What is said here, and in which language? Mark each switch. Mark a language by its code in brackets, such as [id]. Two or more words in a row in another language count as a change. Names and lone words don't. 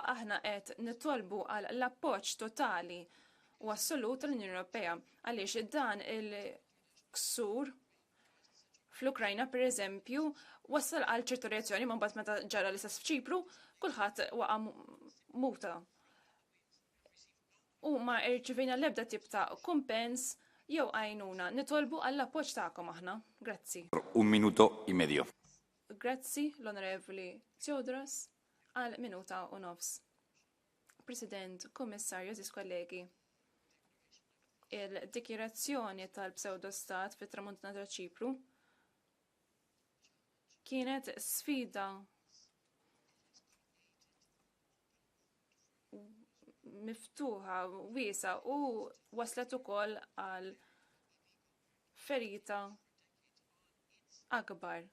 [mt] Aħna qed nitolbu għal l-appoġġ totali u assolut tal-Unjoni Ewropea għaliex dan il-ksur fl-Ukrajna per eżempju wassal għal ċertu reazzjoni ma mbagħad meta ġara l-istess f'Ċipru kulħadd waqa' muta. U ma rċivejna l-ebda tip ta' kumpens jew għajnuna. Nitolbu għall appoġġ tagħkom aħna. Grazzi. [es] 1 minuto y medio. [mt] Grazzi l-Onorevoli Theodoros għal minuta u nofs. President, Kummissarju, Eżis kollegi. Il-dikjerazzjoni tal-pseudostat fit-tramuntana ta' Ċipru kienet sfida miftuħa wiesa u waslet ukoll għal ferita akbar.